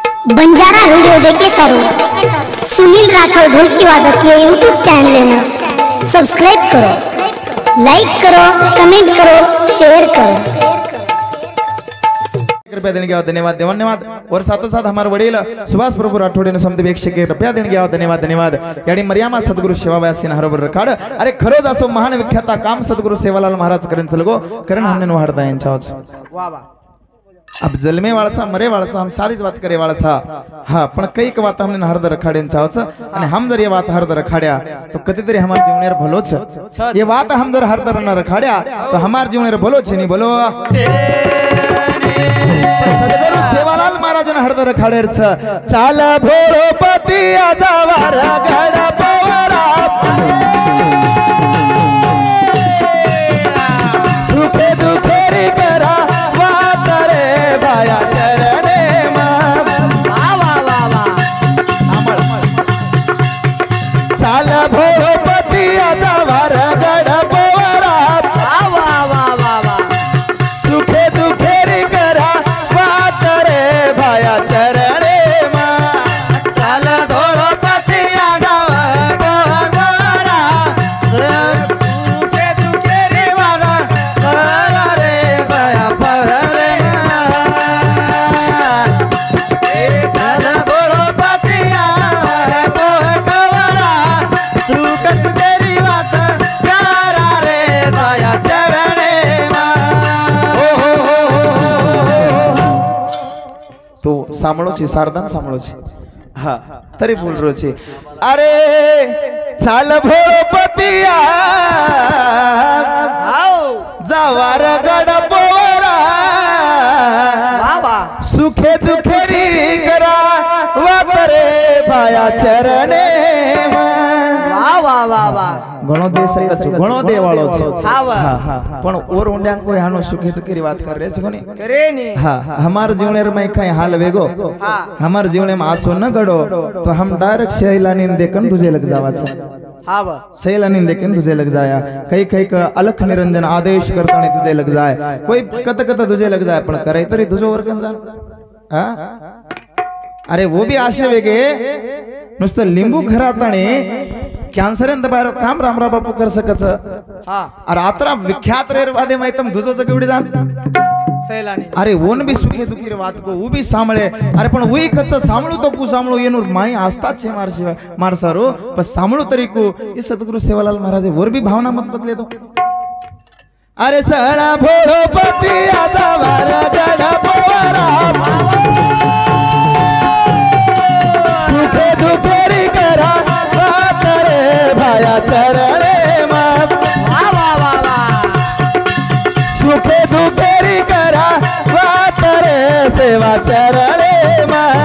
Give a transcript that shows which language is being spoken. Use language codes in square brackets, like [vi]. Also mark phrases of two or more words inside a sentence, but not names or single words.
[lmn] बंजारा वीडियो देखे सारो सुनील राठौर ढोलकी वादक के यूट्यूब चैनल में सब्सक्राइब करो, लाइक करो, कमेंट करो, शेयर करो। [hi] कृपया देने के धन्यवाद धन्यवाद। और साथों साथ हमारे वडील सुभाष प्रभु राठोडे समधी वीक्षक कृपया देने के धन्यवाद धन्यवाद। [lmn] यानी मर्यामा सद्गुरु सेवाव्यासी हरोबर रखाड अरे खरोज असो महान विख्याता काम सद्गुरु सेवालाल महाराज करेन चलगो करण हमने वाढता यांच्याच वाह वाह। अब जलमे वाळचा मरे वाळचा हम सारीच बात करे वाळचा हा पण कई बात हमने हरद रखाडेन चावच [mr] आणि हम जर [lmn] ये बात हरद रखाड्या तो कधीतरी हमार जीवनेर भलोच ये बात हम जर हरद न रखाड्या तो हमार जीवनेर भलोच नहीं बोलो सद्गुरु सेवालाल महाराजन हरद रखाडेरच चाल भोरोपती आजावार गड पवरा सुखे दुखेरी करा भोपती आजावार गड पवरा सुखे दुखेरी करा वाट रे भाया चरणे मा चाल भोपती आजावार पवरा सुखे दुखेरी वाला करा रे भाया पवरे चाल भोपती आजावार पवरा सुखत तेरी बात करा रे भाया चरणे मा तो सांभळो छी सारदान सांभळो छी हा तरी बोल रो छी अरे चाल भोपतिया जावार गड पोवरा सुखे दुखेरी करा वापरे भाया चरणे मा घणो दे सके छु घणो दे वाळो छे पण ओर उंड्या कोई हानो सुखे तो केरी बात कर रे छो ने करे नी हां हमार जीवनेर में काई हाल वेगो हमार जीवने में आसो न गडो तो हम डायरेक्ट शैलानी देखन तुझे लग जावा छे हां शैलानी देखन तुझे लग जाया कई कई का अलख निरंजन आदेश करताने तुझे लग जाए कोई कत कत तुझे लग जाए पण करे तरी तुझो वर्कन जान हां अरे वो भी आशे वेगे नुसत लिंबू खराताने कॅन्सर बाहेर काम रामराव बापू कर सकच हां अरे आत्रा विख्यात रे वादे माहितम दुजो केवडी जान सैलानी अरे ओन भी सुखे दुखी रे बात को वो भी सांभळे अरे पण वही कच सांभळू तो कु सांभळू येनो माई आस्था छे मार शिवाय मार सारो पण सांभळू तरी को ये सद्गुरु सेवालाल महाराज वर भी भावना मत बदले तो अरे सळा भोळपती आजावार गड पोवरा सुखे दुखेरी करा भाया चरणे मा सुखे दुखेरी करा वाट रे सेवा चरणे मा